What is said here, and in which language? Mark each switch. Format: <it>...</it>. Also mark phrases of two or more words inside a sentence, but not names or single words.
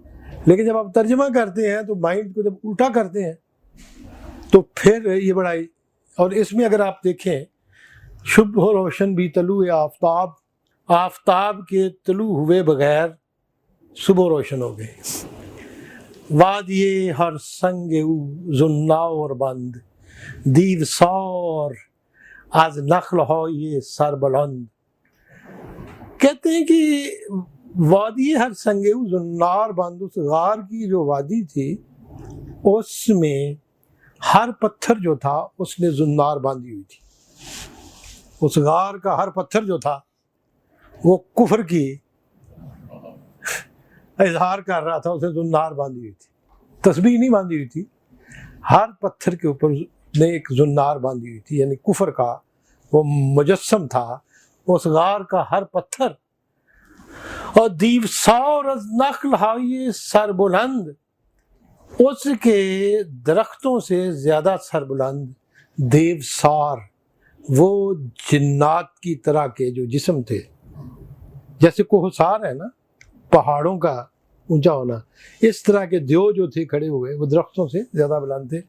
<ur>لیکن جب آپ ترجمہ کرتے ہیں تو مائنڈ کو جب الٹا کرتے ہیں تو پھر یہ بڑا، اور اس میں اگر آپ دیکھیں صبح روشن بھی طلوع آفتاب، آفتاب کے طلوع ہوئے بغیر صبح روشن ہو گئی۔</ur> <fa>وادی ہر سنگ او زنار بند، دیو سار از نخل های سر بلند۔</fa> <ur>کہتے ہیں کہ</ur> <fa>وادی ہر سنگ او زنار بند،</fa> <ur>اس غار کی جو وادی تھی اس میں ہر پتھر جو تھا اس نے زنار باندھی ہوئی تھی۔ اس غار کا ہر پتھر جو تھا وہ کفر کی اظہار کر رہا تھا، اسے زنار باندھی ہوئی تھی، تسبیح نہیں باندھی ہوئی تھی، ہر پتھر کے اوپر نے ایک زنار باندھی ہوئی تھی، یعنی کفر کا وہ مجسم تھا اس غار کا ہر پتھر۔</ur> <fa>اور دیو سار از نخل های سر بلند،</fa> <ur>اس کے درختوں سے زیادہ سر بلند، دیو سار، وہ جنات کی طرح کے جو جسم تھے، جیسے کوہسار ہے نا پہاڑوں کا اونچا ہونا، اس طرح کے دیو جو تھے کھڑے ہوئے وہ درختوں سے زیادہ بلند تھے۔</ur>